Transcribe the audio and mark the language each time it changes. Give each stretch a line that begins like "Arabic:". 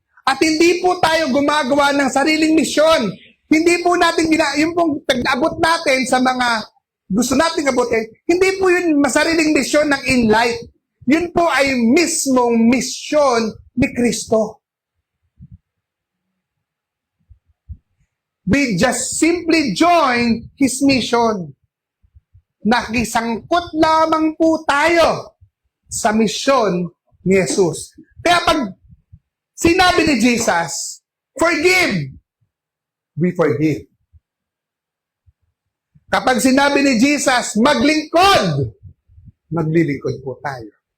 Filipino: At hindi po tayo gumagawa ng sariling misyon. Hindi po natin yung pong tag-abot natin sa mga gusto nating abutin, hindi po yun masariling misyon ng InLight. Yun po ay mismong misyon ni Kristo.
English: We just simply join His mission.
Filipino: Nakisangkot lamang po tayo sa misyon ni Jesus. Kaya pag sinabi ni Jesus,
English: forgive, we forgive.
Filipino: Kapag sinabi ni Jesus, maglingkod, maglilingkod po tayo.